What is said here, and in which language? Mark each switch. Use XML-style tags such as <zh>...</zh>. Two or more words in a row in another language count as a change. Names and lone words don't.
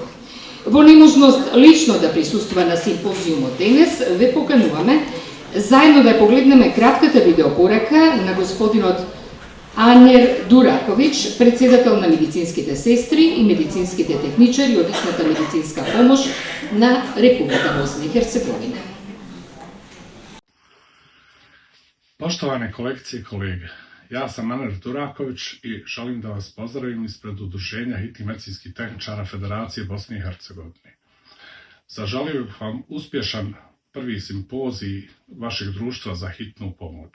<mk>Во неможност лично да присуствува на симпозиумот денес, ве покануваме заедно да погледнеме кратката видеопорака на господинот Анер Дураковиќ, председател на медицинските сестри и медицинските техничари од итната медицинска помош на Република Босна и Херцеговина.</mk> <bs>Poštovane kolegice i kolege, ja sam Aner Duraković i želim da vas pozdravim ispred Udruženja hitnih medicinskih tehničara Federacije Bosne i Hercegovine. Zaželio bih vam uspješan prvi simpozij vašeg društva za hitnu pomoć.</bs>